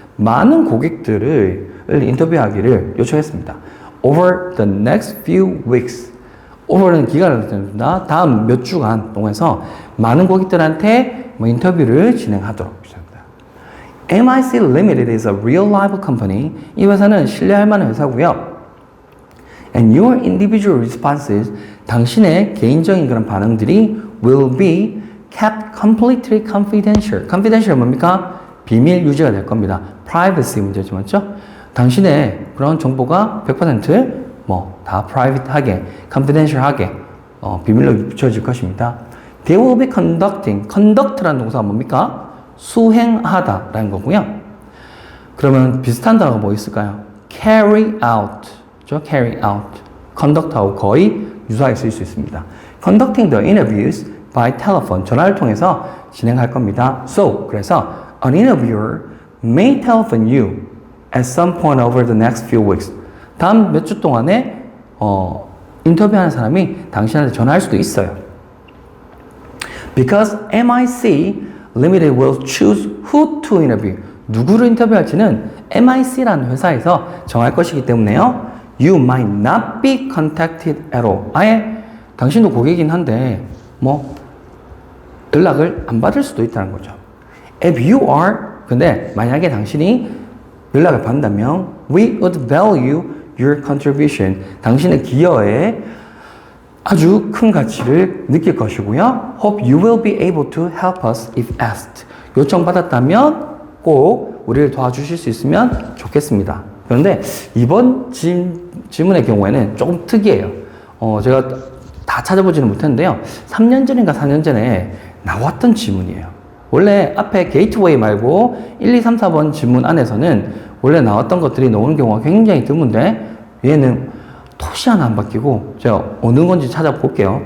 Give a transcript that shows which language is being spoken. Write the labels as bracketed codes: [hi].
[ko] 많은 고객들을 인터뷰하기를 요청했습니다. [en] Over the next few weeks. [ko] over는 기간을 뜻합니다. 다음 몇 주간 동안에서 많은 고객들한테 인터뷰를 진행하도록 합니다. [en] MIC Limited is a real live company. [ko] 이 회사는 신뢰할 만한 회사고요. [en] And your individual responses, [ko] 당신의 개인적인 그런 반응들이 [en] will be kept completely confidential. [ko] confidential 뭡니까? 비밀 유지가 될 겁니다. privacy 문제죠, 맞죠? 당신의 그런 정보가 100% 다 private하게, confidential하게 비밀로 붙여질 것입니다. [en] They will be [ko] conduct라는 동사가 뭡니까? 수행하다라는 거고요. 그러면 비슷한 단어가 뭐 있을까요? carry out, 그렇죠? carry out, conduct하고 거의 유사하게 쓸 수 있습니다. [en] Conducting the interviews by telephone, 전화를 통해서 진행할 겁니다. So, 그래서 an interviewer may telephone you at some point over the next few weeks. [ko] 다음 몇 주 동안에 인터뷰하는 사람이 당신한테 전화할 수도 있어요. [en] Because MIC Limited will choose who to interview. [ko] 누구를 인터뷰할지는 MIC라는 회사에서 정할 것이기 때문에요. [en] You might not be contacted at all. [ko] 아예 당신도 고객이긴 한데 연락을 안 받을 수도 있다는 거죠. [en] If you are, [ko] 근데 만약에 당신이 연락을 받는다면 [en] we would value your contribution. [ko] 당신의 기여에 아주 큰 가치를 느낄 것이고요. [en] Hope you will be able to help us if asked. [ko] 요청받았다면 꼭 우리를 도와주실 수 있으면 좋겠습니다. 그런데 이번 질문의 경우에는 조금 특이해요. 제가 다 찾아보지는 못했는데요. 3년 전인가 4년 전에 나왔던 질문이에요. 원래 앞에 게이트웨이 말고 1, 2, 3, 4번 질문 안에서는 원래 나왔던 것들이 나오는 경우가 굉장히 드문데 얘는 토시 하나 안 바뀌고 제가 어느 건지 찾아볼게요.